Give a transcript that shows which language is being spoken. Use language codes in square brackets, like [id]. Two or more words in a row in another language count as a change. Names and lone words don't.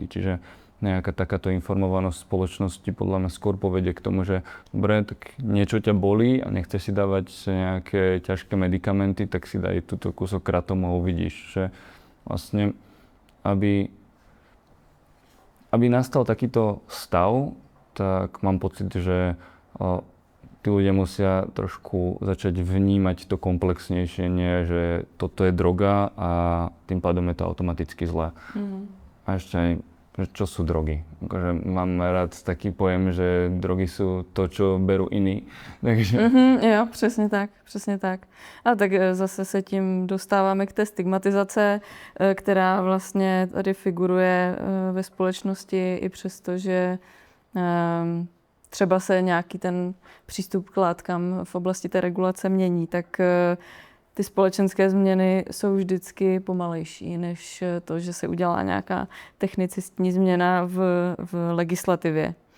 [sk] Čiže nejaká takáto informovanosť spoločnosti podľa mňa skôr povedie k tomu, že dobre, tak niečo ťa bolí a nechceš si dávať nejaké ťažké medikamenty, tak si daj túto kúsok kratomu a uvidíš, že vlastne, aby nastal takýto stav, tak mám pocit, že tí ľudia musia trošku začať vnímať to komplexnejšie, nie že toto je droga a tým pádom je to automaticky zlé. A ešte aj, že čo sú drogy. Akože mám rád taký pojem, že drogy sú to, čo berú iní. Takže... [cs] Jo, přesně tak. A tak zase se tím dostáváme k té stigmatizace, která vlastně tady figuruje ve společnosti i přesto, že třeba se nějaký ten přístup k látkám v oblasti té regulace mění, tak ty společenské změny jsou vždycky pomalejší, než to, že se udělá nějaká technicistní změna v legislativě.